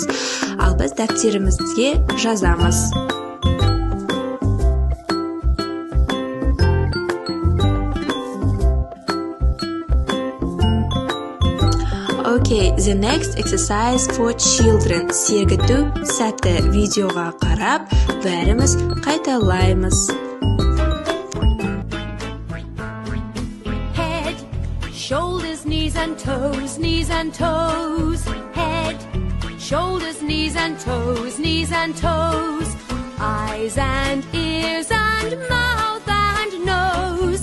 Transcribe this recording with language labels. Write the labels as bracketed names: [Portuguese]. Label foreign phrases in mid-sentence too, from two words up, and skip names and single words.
[Kazakh] Ал біз дәптерімізге жазамыз. [English] Okay, the next exercise for children. [Kazakh] Сергіту сәті видеоға қарап, бәріміз қайталаймыз. [English] Shoulders, knees and toes, knees and toes. Head, shoulders, knees and toes, knees and toes. Eyes and ears and mouth and nose.